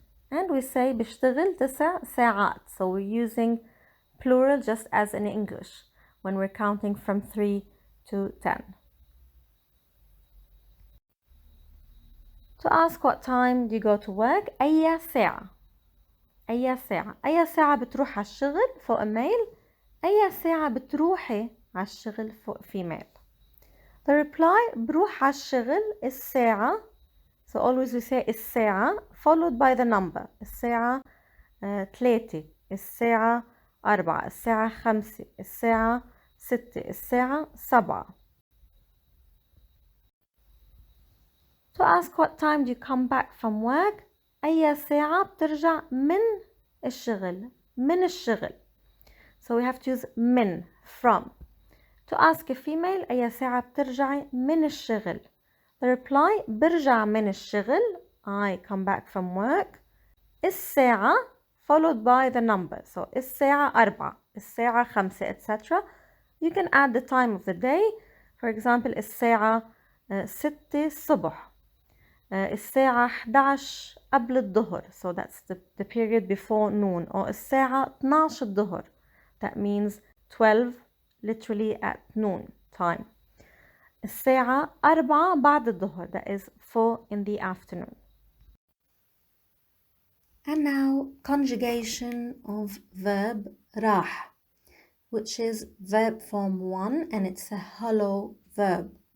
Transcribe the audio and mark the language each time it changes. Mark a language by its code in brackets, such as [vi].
[en] And we say [ar] بشتغل 9 ساعات. [en] So we're using plural just as in English when we're counting from 3 to 10. To ask what time do you go to work, أي ساعة. [ar] أي ساعة. أي ساعة بتروح على الشغل [en] for a male. [ar] أي ساعة بتروحي على الشغل [en] for female. [ar] The reply بروح على الشغل الساعة. [en] So always we say الساعة followed by the number. [ar] الساعة 3, الساعة 4, الساعة 5, الساعة 6, الساعة 7. [en] To ask what time do you come back from work, [ar] أي ساعة بترجع من الشغل. من الشغل. [en] So we have to use من, from. To ask a female, [ar] أي ساعة بترجعي من الشغل. [en] The reply [ar] برجع من الشغل, [en] I come back from work, الساعة followed by the number. So الساعة 4, الساعة 5, etc. You can add the time of the day. [ar] For example, الساعة 6 الصبح, الساعة 11 قبل الظهر. [en] So that's the period before noon. [ar] Or الساعة 12 الظهر. [en] That means 12 literally at noon time. [ar] الساعة 4 بعد الظهر. [en] That is 4 in the afternoon. And now conjugation of verb راح, which is verb form 1, and it's a hollow verb.